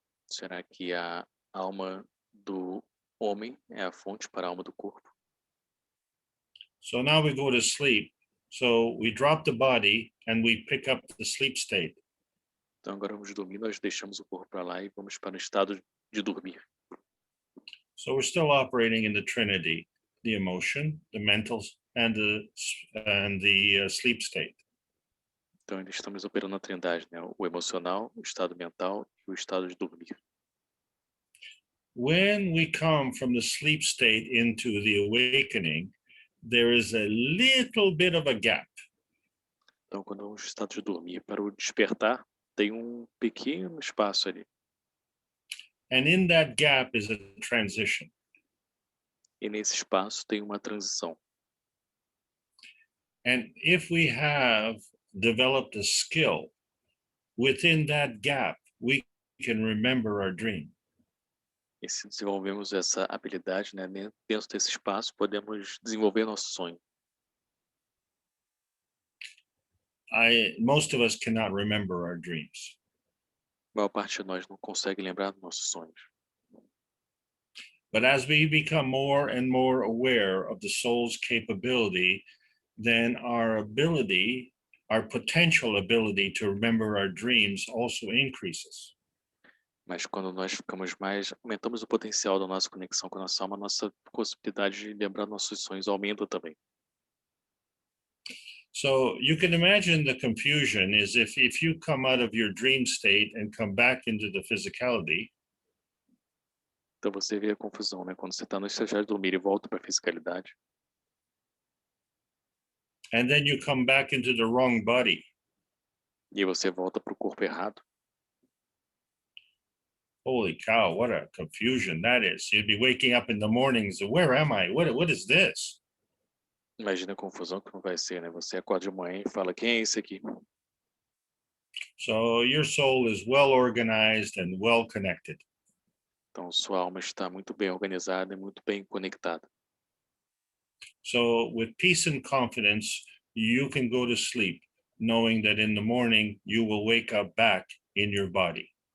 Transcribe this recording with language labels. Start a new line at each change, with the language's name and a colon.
Portuguese: Será que a alma do homem é a fonte para a alma do corpo?
English: So now we go to sleep. So we drop the body and we pick up the sleep state.
Portuguese: Então agora vamos dormir, nós deixamos o corpo para lá e vamos para o estado de dormir.
English: So we're still operating in the Trinity, the emotion, the mental, and the sleep state.
Portuguese: Então ainda estamos operando a trindade, né? O emocional, o estado mental e o estado de dormir.
English: When we come from the sleep state into the awakening, there is a little bit of a gap.
Portuguese: Então quando vamos do estado de dormir para o despertar, tem um pequeno espaço ali.
English: And in that gap is a transition.
Portuguese: E nesse espaço tem uma transição.
English: And if we have developed a skill within that gap, we can remember our dream.
Portuguese: E se desenvolvemos essa habilidade, né, dentro desse espaço, podemos desenvolver nosso sonho.
English: Most of us cannot remember our dreams.
Portuguese: A maior parte de nós não consegue lembrar dos nossos sonhos.
English: But as we become more and more aware of the soul's capability, then our potential ability to remember our dreams also increases.
Portuguese: Mas quando nós aumentamos o potencial da nossa conexão com a nossa alma, a nossa possibilidade de lembrar nossos sonhos aumenta também.
English: So you can imagine the confusion is if you come out of your dream state and come back into the physicality.
Portuguese: Então você vê a confusão, né? Quando você está no estágio de dormir e volta para a fisicalidade.
English: And then you come back into the wrong body.
Portuguese: E você volta para o corpo errado.
English: Holy cow, what a confusion that is. You'd be waking up in the mornings, where am I? What is this?
Portuguese: Imagina a confusão que não vai ser, né? Você acorda de manhã e fala, quem é esse aqui?
English: So your soul is well organized and well connected.
Portuguese: Então sua alma está muito bem organizada e muito bem conectada.
English: So with peace and confidence, you can go to sleep knowing that in the morning you will wake up back in your body.